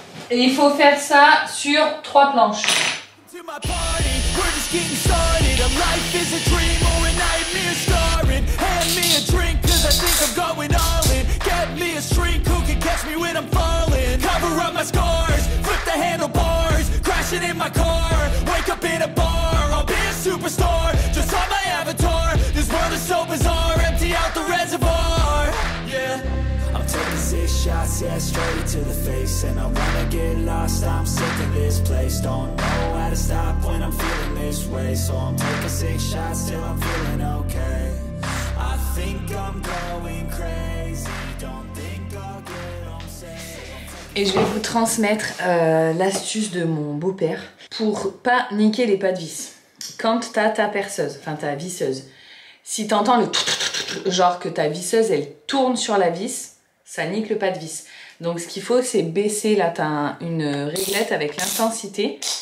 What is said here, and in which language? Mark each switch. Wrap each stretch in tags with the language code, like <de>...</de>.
<fr>Et il faut faire ça sur 3 planches.</fr> <en>We're just getting started. A life is a dream or a nightmare starring. Hand me a drink cause I think I'm going all in. Get me a shrink who can catch me when I'm falling. Cover up my scars, flip the handlebars. Crashing in my car, wake up in a bar. I'll be a superstar, just on my avatar. This world is so bizarre, empty out the reservoir. Yeah, I'm taking 6 shots, yeah, straight to the face. And I wanna get lost, I'm sick of this place. Don't know how to stop when I'm feeling this way. So I'm taking 6 shots till I'm feeling okay. I think I'm going crazy. Don't think I'll get on safe.</en> <fr>Et je vais vous transmettre l'astuce de mon beau-père pour pas niquer les pas de vis. Quand t'as ta perceuse, enfin ta visseuse, si t'entends le genre que ta visseuse elle tourne sur la vis, ça nique le pas de vis. Donc ce qu'il faut, c'est baisser, là t'as une réglette avec l'intensité.</fr>